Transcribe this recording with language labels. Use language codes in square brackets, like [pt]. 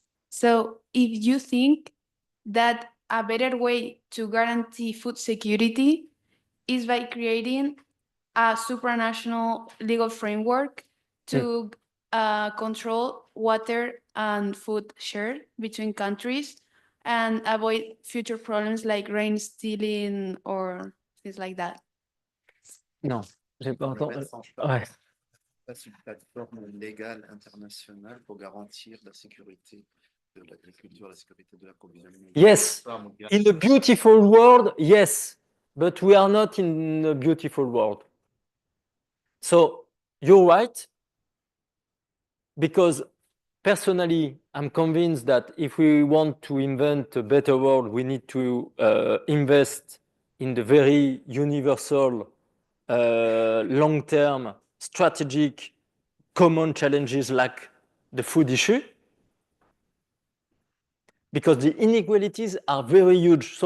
[en] So if you think that a better way to guarantee food security is by creating a supranational legal framework to control water and food share between countries and avoid future problems like rain stealing or things like that. [fr] Non, j'ai pas entendu. Ouais. C'est une plateforme légale internationale pour garantir la sécurité de l'agriculture, la sécurité de l'approvisionnement. [en] Yes, in a beautiful world, yes, but we are not in a beautiful world. So you're right, because personally, I'm convinced that if we want to invent a better world, we need to invest in the very universal, long-term, strategic, common challenges like the food issue, because the inequalities are very huge.